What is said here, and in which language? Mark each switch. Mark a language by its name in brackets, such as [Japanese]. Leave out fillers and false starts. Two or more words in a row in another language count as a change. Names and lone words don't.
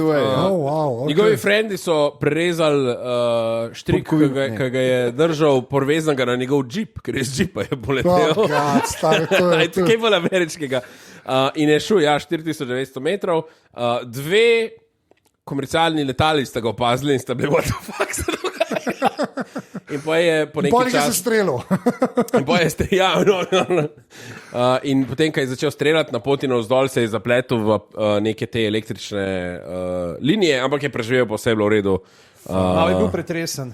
[Slovenian] Njegovi frendi so prerezali štrik, ki ga je držal povezanega na njegov džip, ker je z džipa je poletel. Kaj bolj ameriškega. In je šel 4900 metrov, 2 komercialni letali sta ga opazili in sta bili [English] what the fuck [Slovenian] se dogaja. In pa je po nekaj časa strelil. In potem, ko je začel streljati na poti navzdol, se je zapletel v neke te električne linije, ampak je preživel, pa vse je bilo v redu. Je bil pretresen.